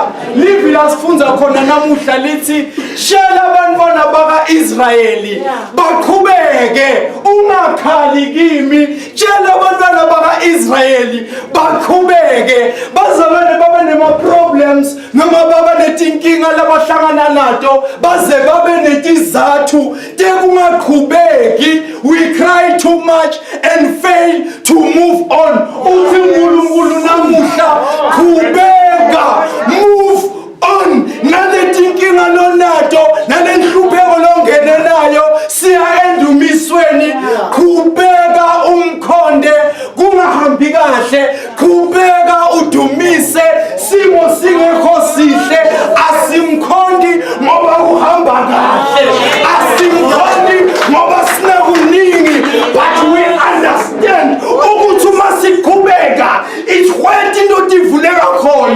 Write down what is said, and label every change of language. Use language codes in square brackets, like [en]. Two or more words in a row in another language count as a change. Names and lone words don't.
[ss] Livi lasifunza khona namuhla lithi shela abantwana baka-Israyeli baqhubeke, ungakhali kimi. Tshela abantwana baka-Israyeli baqhubeke, bazabane babe nema-problems noma babe netinkinga labahlangana nato, baze babe netizathu tekungaqhubeki. [en] We cry too much and fail to move on. [ss] Uthi uNkulunkulu namuhla qhubeka, [en] move on. [ss] Naletinkinga lonato, nalenhlupheko longene nayo, siya endumisweni. Qhubeka umkhonde, kungahambi kahle, qhubeka udumise. Simo singekho sihle, asimkhondi ngoba kuhamba kahle, asimkhondi ngoba sinakuningi, [en] but we understand [ss] ukuthi uma siqhubeka ithwethi into ivuleka khona.